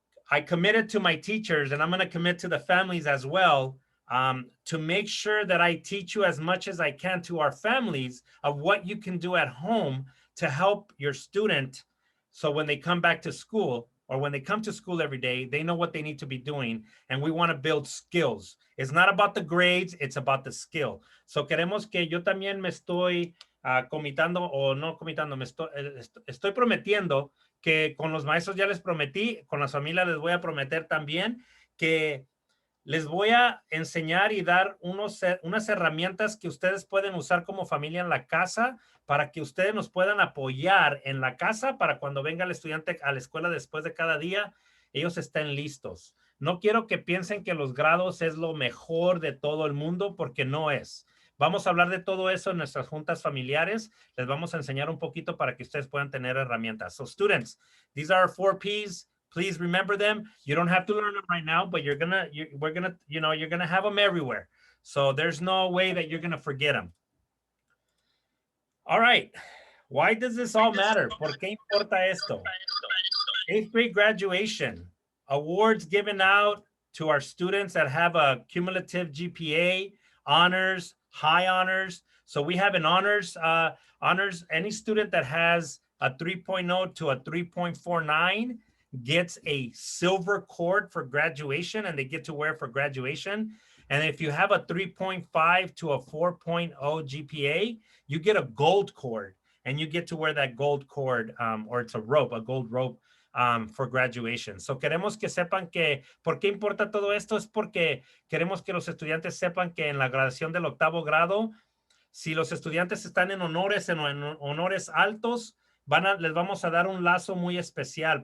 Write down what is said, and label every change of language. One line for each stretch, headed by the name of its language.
English: I committed to my teachers, and I'm going to commit to the families as well, to make sure that I teach you as much as I can to our families of what you can do at home to help your student. So when they come back to school, or when they come to school every day, they know what they need to be doing. And we want to build skills. It's not about the grades, it's about the skill.
Spanish: So queremos que yo también me estoy comitando, o no comitando, estoy prometiendo que con los maestros ya les prometí, con las familias les voy a prometer también que les voy a enseñar y dar unas herramientas que ustedes pueden usar como familia en la casa para que ustedes nos puedan apoyar en la casa para cuando venga el estudiante a la escuela después de cada día, ellos estén listos. No quiero que piensen que los grados es lo mejor de todo el mundo, porque no es. Vamos a hablar de todo eso en nuestras juntas familiares. Les vamos a enseñar un poquito para que ustedes puedan tener herramientas.
English: So students, these are our 4 Ps. Please remember them. You don't have to learn them right now, but you're gonna have them everywhere. So there's no way that you're gonna forget them. All right. Why does this all matter?
Spanish: ¿Por qué importa esto?
English: 8th grade graduation. Awards given out to our students that have a cumulative GPA, honors, high honors. So we have an honors, any student that has a 3.0 to a 3.49 gets a silver cord for graduation, and they get to wear for graduation. And if you have a 3.5 to a 4.0 GPA, you get a gold cord, and you get to wear that gold cord, or it's a gold rope for graduation.
Spanish: So queremos que sepan que, ¿por qué importa todo esto? Es porque queremos que los estudiantes sepan que en la graduación del 8º grado, si los estudiantes están en honores altos, les vamos a dar un lazo muy especial.